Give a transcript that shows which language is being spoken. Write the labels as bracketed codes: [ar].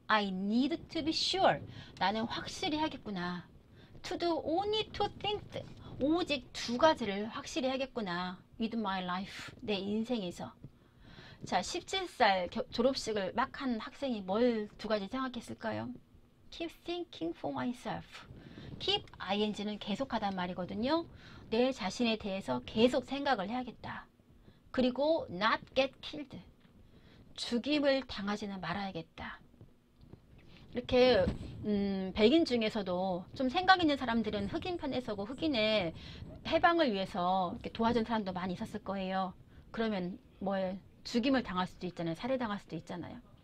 [en] I need to be sure. [ko] 나는 확실히 하겠구나. [en] To do only two things. [ko] 오직 두 가지를 확실히 하겠구나. [en] With my life. [ko] 내 인생에서. 자, 17살 졸업식을 막 한 학생이 뭘 두 가지 생각했을까요? [en] Keep thinking for myself. [ko] Keep ing는 계속하단 말이거든요. 내 자신에 대해서 계속 생각을 해야겠다. 그리고 [en] not get killed. [ko] 죽임을 당하지는 말아야겠다. 이렇게 백인 중에서도 좀 생각 있는 사람들은 흑인 편에 서고 흑인의 해방을 위해서 이렇게 도와준 사람도 많이 있었을 거예요. 그러면 뭘 죽임을 당할 수도 있잖아요. 살해당할 수도 있잖아요.